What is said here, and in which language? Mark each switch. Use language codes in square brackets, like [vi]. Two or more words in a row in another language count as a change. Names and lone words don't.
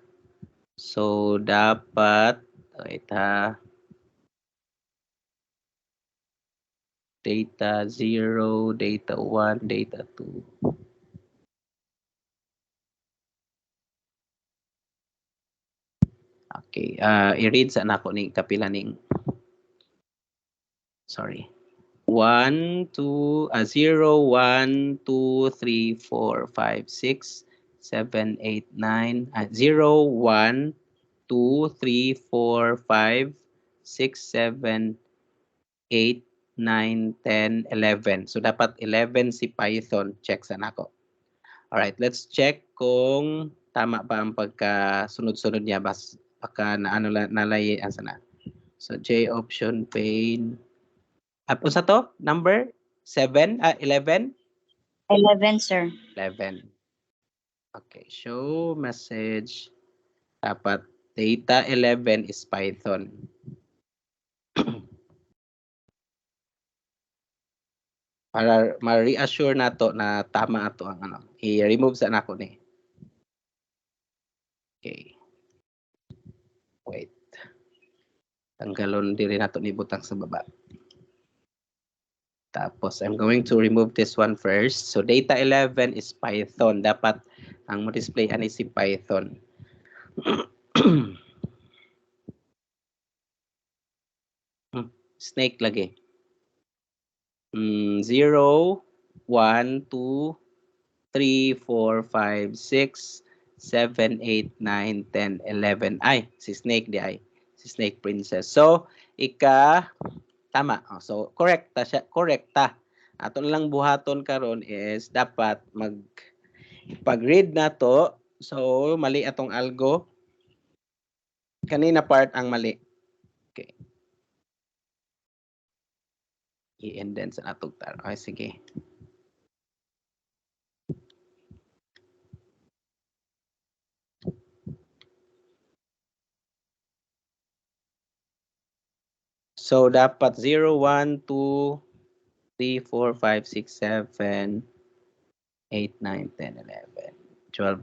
[ceb] So, dapat, wait ha. [en] Data 0, data 1, data 2. [ceb] Okay, i-read sa nako ni kapila ning, sorry. 1, 2, 0, 1, 2, 3, 4, 5, 6, 7, 8, 9, 0, 1, 2, 3, 4, 5, 6, 7, 8, 9, 10, 11. So, dapat 11 si Python. Check sa nako. [en] Alright, let's check [ceb] kung tama ba ang pagkasunod-sunod niya. Baka nalay, asa na. So, [en] J option pane. [ceb] Kung sa to? Number? 7? 11? 11, sir. [en] 11. Okay, show message. [ceb] Dapat [en] data 11 is Python. [ceb] Para ma-reassure nato na tama ato ang ano. I-remove sa nako ni. Okay. [en] Wait. [ceb] Tanggalon diri nato ni butang sa baba. Tapos, [en] I'm going to remove this one first. So, data 11 is Python. [ceb] Dapat ang mo-display ani si Python. Snake lagi. 0, 1, 2, 3, 4, 5, 6, 7, 8, 9, 10, 11. Ay, si Snake di ay. Si Snake Princess. So, tama. So, correcta siya. Correcta. Ato lang buhaton karon is dapat pag-read na to. So, mali atong algo. Kanina part ang mali. Okay. I-indent sa natong tar. Okay, sige. So, dapat 0, 1, 2, 3, 4, 5, 6, 7, 8, 9, 10, 11, 12.